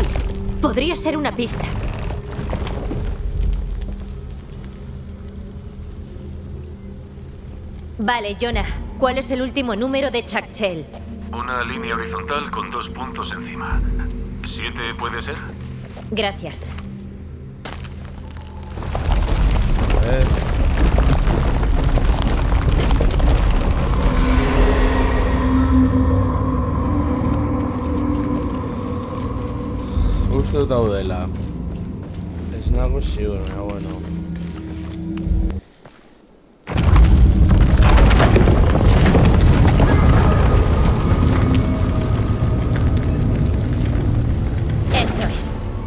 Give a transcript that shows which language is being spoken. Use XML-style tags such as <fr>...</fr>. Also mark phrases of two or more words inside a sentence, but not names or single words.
<es>Podría ser una pista. Vale, Jonah. ¿Cuál es el último número de Chakchel? Una línea horizontal con 2 puntos encima. ¿7 puede ser? Gracias.</es> <eu>Uste daudela. Ez nago ziur, bueno.</eu> <es>Eso es.</es>